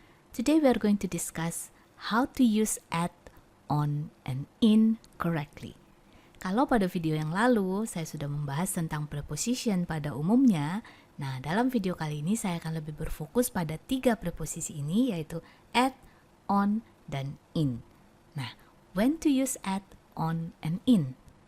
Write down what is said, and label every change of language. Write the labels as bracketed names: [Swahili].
[English] Today we are going to discuss how to use at, on, and in correctly. [Indonesian] Kalau pada video yang lalu saya sudah membahas tentang preposition pada umumnya, nah dalam video kali ini saya akan lebih berfokus pada 3 preposisi ini, yaitu at, on, dan in. [English] Nah, when to use at, on, and in.